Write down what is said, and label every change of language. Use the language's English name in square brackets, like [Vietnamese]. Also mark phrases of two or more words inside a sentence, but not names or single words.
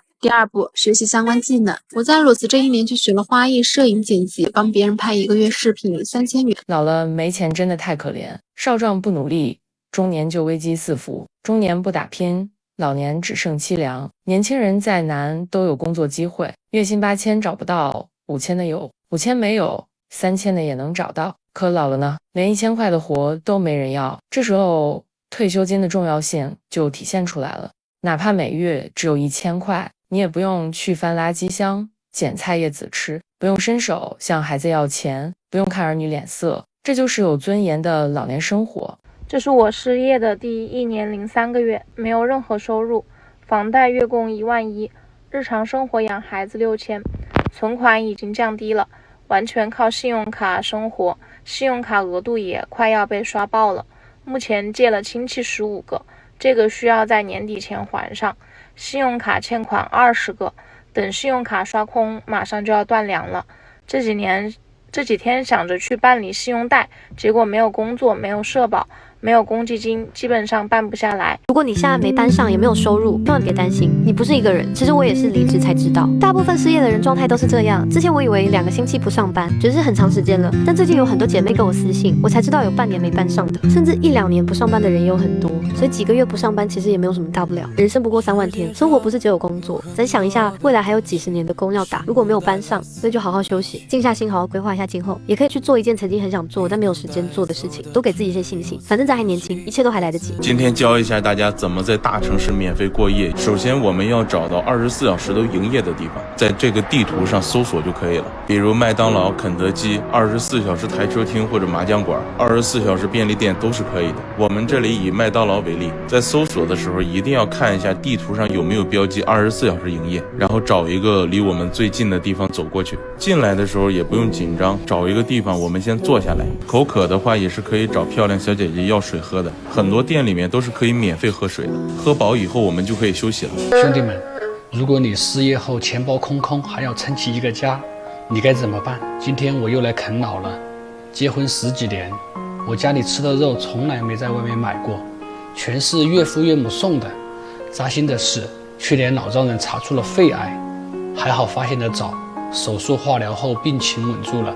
[Chinese] 第二步，學習相關技能。我在裸辭這1年去學了花藝、攝影、剪輯，幫別人拍1個月視頻3000元。老了沒錢真的太可憐，少壯不努力，中年就危機四伏，中年不打拼，老年只剩凄涼。年輕人再難都有工作機會，月薪8000找不到，5000的有，5000沒有，3000的也能找到。可老了呢，連1000塊的活都沒人要，這時候退休金的重要性就體現出來了。哪怕每月只有1000塊，你也不用去翻垃圾箱撿菜葉子吃，不用伸手向孩子要錢，不用看兒女臉色，這就是有尊嚴的老年生活。這是我失業的第1年零3個月，沒有任何收入，房貸月供11000，日常生活養孩子6000，存款已經降低了，完全靠信用卡生活，信用卡額度也快要被刷爆了。目前借了親戚15個，這個需要在年底前還上。信用卡欠款20個，等信用卡刷空，馬上就要斷糧了。這幾天想着去辦理信用貸，結果沒有工作，沒有社保，沒有公積金，基本上辦不下來。如果你現在沒班上，也沒有收入，千萬別擔心，你不是一個人。其實我也是離職才知道，大部分失業的人狀態都是這樣。之前我以為2個星期不上班，只是很長時間了，但最近有很多姐妹跟我私信，我才知道有半年沒班上的，甚至1、2年不上班的人也有很多。所以幾個月不上班其實也沒有什麼大不了，人生不過3萬天，生活不是只有工作。再想一下，未來還有幾十年的工要打，如果沒有班上，那就好好休息，靜下心好好規劃一下今後，也可以去做一件曾經很想做但沒有時間做的事情，多給自己一些信心。反正咱還年輕，一切都還來得及。今天教一下大家怎麼在大城市免費過夜。首先我們要找到24小時都營業的地方，在這個地圖上搜索就可以了，比如麥當勞、肯德基、24小時台車廳或者麻將館、24小時便利店都是可以的。我們這裡以麥當勞為例，在搜索的時候一定要看一下地圖上有沒有標記24小時營業，然後找一個離我們最近的地方走過去。進來的時候也不用緊張，找一個地方我們先坐下來，口渴的話也是可以找漂亮小姐姐要水喝的，很多店裡面都是可以免費喝水的，喝飽以後我们就可以休息了。兄弟们，如果你失業後錢包空空，還要撐起一個家，你該怎麼辦？今天我又來啃老了。結婚10幾年，我家裡吃的肉從來沒在外面買過，全是岳父岳母送的。扎心的是，去年老丈人查出了肺癌，還好發現得早，手術化療後病情穩住了。